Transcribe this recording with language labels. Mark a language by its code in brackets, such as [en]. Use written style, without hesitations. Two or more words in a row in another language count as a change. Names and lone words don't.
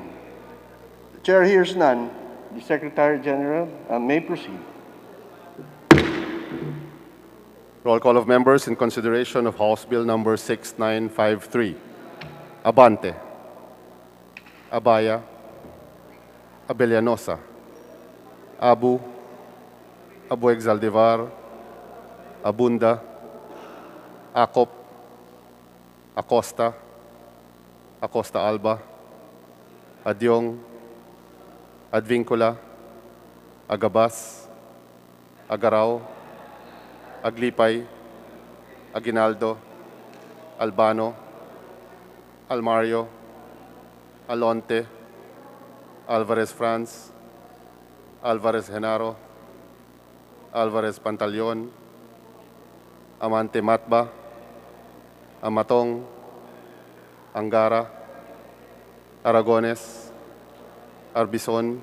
[en] The chair hears none. The Secretary General may proceed. Roll call of members in consideration of House Bill number 6953. Abante. Abaya. Abellanosa. Abu. Abueg Zaldivar. Abunda. Acop. Acosta. Acosta Alba. Adyong. Advincula. Agabas. Agaraw. Aglipay. Aguinaldo. Albano. Almario. Alonte. Alvarez Franz. Alvarez Genaro. Alvarez Pantaleon. Amante Matba. Amatong. Angara. Aragones. Arbison.